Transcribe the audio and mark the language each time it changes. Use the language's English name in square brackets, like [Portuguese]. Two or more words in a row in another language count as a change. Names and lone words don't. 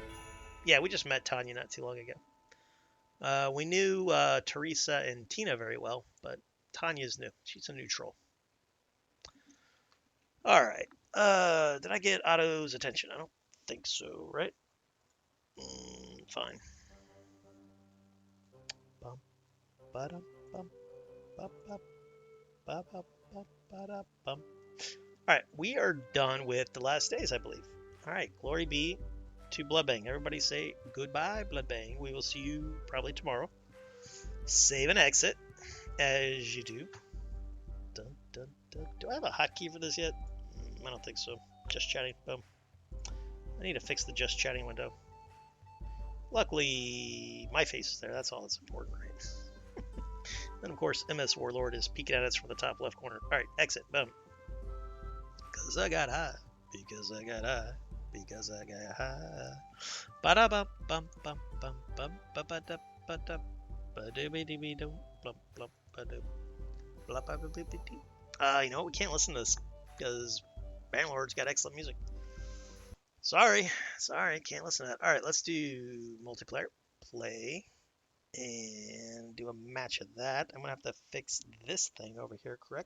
[English] Yeah, we just met Tanya not too long ago. We knew Teresa and Tina very well, but Tanya's new. She's a new troll. Alright. Did I get Otto's attention? I don't think so, right? Fine. Ba-dum, bum, ba, ba, ba, ba, ba, ba-da, bum. All right, we are done with the last days, I believe. All right, glory be to Bloodbang. Everybody say goodbye, Bloodbang. We will see you probably tomorrow. Save and exit, as you do. Dun, dun, dun. Do I have a hotkey for this yet? I don't think so. Just chatting. Boom. I need to fix the just chatting window. Luckily, my face is there. That's all that's important, right? And of course, MS Warlord is peeking at us from the top left corner. All right, exit. Boom. Because I got high. Because I got high. Because I got high. Ba-da-bum, bum, bum, bum, bum, ba-ba-da, ba-da, ba-do-be-dee-be-doo, blum, blum, ba-do, blah-ba-ba-ba-ba-dee. You know what? We can't listen to this because Bannerlord's got excellent music. Sorry, can't listen to that. All right, let's do multiplayer. Play and do a match of that. I'm gonna have to fix this thing over here, correct?